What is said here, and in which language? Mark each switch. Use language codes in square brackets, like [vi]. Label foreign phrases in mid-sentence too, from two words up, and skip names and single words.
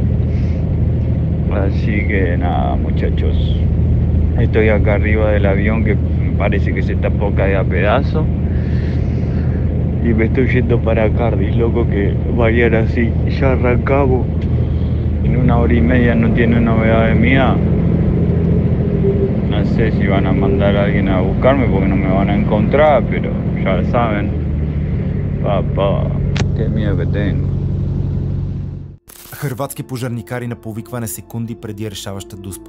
[es] Así que nada, muchachos, estoy acá arriba del avión que parece que se está por caer a pedazos y me estoy yendo para Cardiff, loco, que vayan así, ya arrancamos, en 1 hora y media no tiene novedades mías. No sé si van a mandar a alguien a buscarme porque no me van a encontrar, pero ya saben, papá, qué miedo que tengo. [bg] Хърватски пожарникари на повикване секунди преди решаваща дуспа.